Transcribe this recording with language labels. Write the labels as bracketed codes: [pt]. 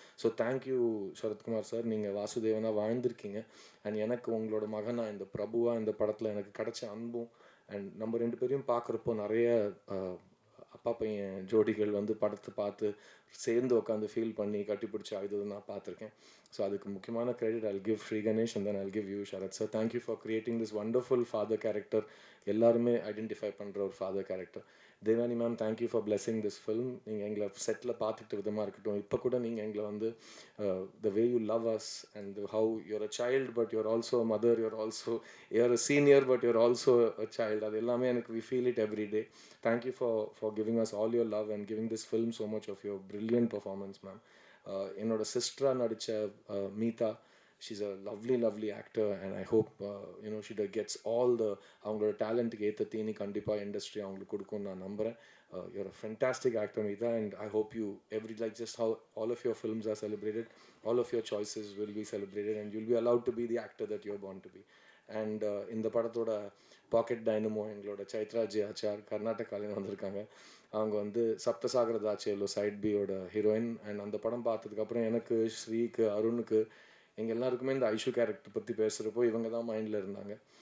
[ta] So thank you Sarathkumar sir, நீங்கள் வாசுதேவனாக வாழ்ந்திருக்கீங்க. And எனக்கு உங்களோட மகனாக இந்த பிரபுவாக இந்த படத்தில் எனக்கு கிடைச்ச அன்பும், அண்ட் நம்ம 2 பேரையும் பார்க்குறப்போ நிறைய அப்பா பையன் ஜோடிகள் படத்தை பார்த்து சேர்ந்து உட்காந்து ஃபீல் பண்ணி கட்டிப்பிடிச்சி அழுது நான் பார்த்துருக்கேன். ஸோ அதுக்கு முக்கியமான credit [en] I'll give Sri Ganesh and then I'll give you Sharath sir. Thank you for creating this wonderful father character. [ta] எல்லாருமே ஐடென்டிஃபை பண்ணுற ஒரு father character. Devani ma'am, [en] Thank you for blessing this film. [ta] நீங்கள் எங்களை செட்டில் பார்த்துக்கிட்ட விதமாக இருக்கட்டும், இப்போ கூட நீங்கள் [en] எங்களை the way you love us and how you're a child but you're also a mother, you're a senior but you're also a child, [ta] அது எல்லாமே எனக்கு [en] We feel it every day. Thank you for giving us all your love and giving this film so much of your brilliant performance ma'am. [ta] என்னோட சிஸ்டராக நடித்த மீதா, [en] she's a lovely actor and I hope she gets all the [ta] அவங்களோட டேலண்ட்டுக்கு ஏற்ற தீனி கண்டிப்பாக industry அவங்களுக்கு கொடுக்கும்னு நான் நம்புகிறேன். [en] You're a fantastic actor Meeta, and I hope you just how all of your films are celebrated, all of your choices will be celebrated and you'll be allowed to be the actor that you're born to be. [ta] And இந்த படத்தோட packet dynamo எங்களோட Chaitra J ஆச்சார் கர்நாடகாலேருந்து வந்திருக்காங்க. அவங்க சப்தசாகர தாச்சேலோ side பியோட heroine. And அந்த படம் பார்த்ததுக்கப்புறம் எனக்கு, ஸ்ரீக்கு, அருணுக்கு, எங்கள் எல்லாருக்குமே இந்த ஐஷு கேரக்டர் பற்றி பேசுகிறப்போ இவங்க தான் மைண்டில் இருந்தாங்க.